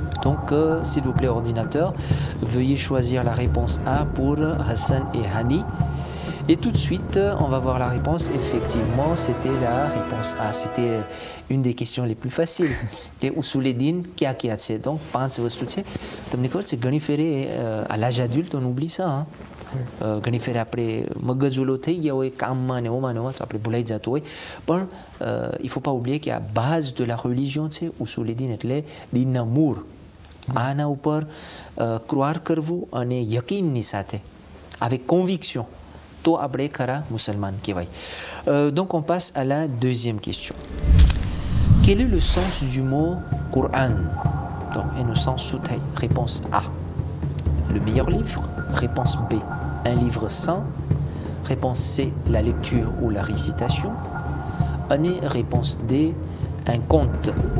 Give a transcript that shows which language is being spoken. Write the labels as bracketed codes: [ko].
[fr] Donc s'il vous plaît ordinateur, veuillez choisir la réponse A pour Hassan et Hani. Et tout de suite, on va voir la réponse. Effectivement, c'était la réponse A. C'était une des questions les plus faciles. Et Usul Din, [gu] क्या છે? Donc, 5 વસ્તુ છે. તમને ખબર છે ઘણી ફેરે [fr] à l'âge adulte, on oublie ça. Hein? [gu] ઘણી ફેરે આપણે મગજ ઓલો થઈ ગયા હોય કામમાં ને ઓમાં તો આપણે ભૂલાઈ જતું હોય. [fr] પણ il faut pas oublier qu'il y a base de la religion [gu] છે Usul Din એટલે દીનના મૂળ. આના ઉપર ક્રોર કરવું અને યકીનની સાથે [fr] avec conviction. [gu] તો આપણે ખરા મુસલમાન કહેવાય. [fr] Donc on passe à la deuxième question. Quel est le sens du mot Coran? Donc et le sens sous-taille. Réponse A. Le meilleur livre. Réponse B. Un livre saint. Réponse C. La lecture ou la récitation. Et réponse D. Un conte.